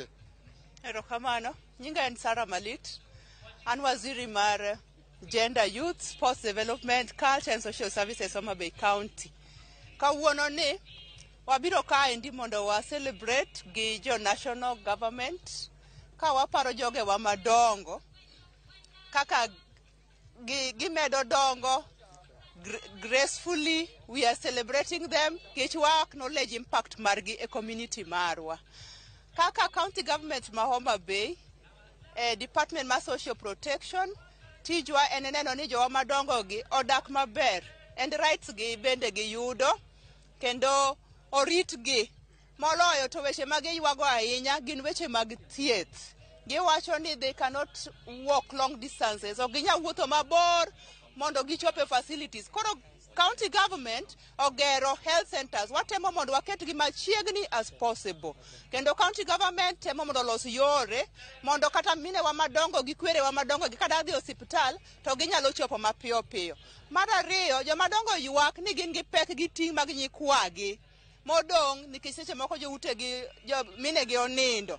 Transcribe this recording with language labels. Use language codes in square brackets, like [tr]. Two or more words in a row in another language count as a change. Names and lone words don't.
[luo] Erokamano, nyinga en Sara Malit, an waziri mar Gender, Youth, Sports Development, Culture and Social Services Homa Bay County. Kawuono ni wabiro ka endi mondo wa celebrate gi jo [en] national government [luo] ka waparo joge wa madongo kaka gimedo dongo gracefully. [en] We are celebrating them [luo] kech wa [en] acknowledge impact [luo] margi e community marwa. Kaka county government ma Homa Bay, department ma [en] social protection, [luo] tijwa en neno ni jowa madongo gi odak maber [en] and rights [luo] gi bende gi yudo kendo orit gi moloyo to weche mag ywago ahinya gin weche mag thieth. Giwacho ni [en] they cannot walk long distances, [luo] ok ginyal wuotho mabor mondo gichope facilities. Koro county government ogero [en] health centers, [luo] watemo mondo waketgi machiegni [en] as possible. [luo] Kendo county government temo mondo los yore mondo kata mine wa madongo gi kwere wa madongo gi kada dhi osiptal to ginyalo chopo mapiyo piyo. Mar ariyo, jomadongo ywak ni gin gi pek gi ting' mag nyikwagi modong' nikech seche moko joute gi mine gi onindo.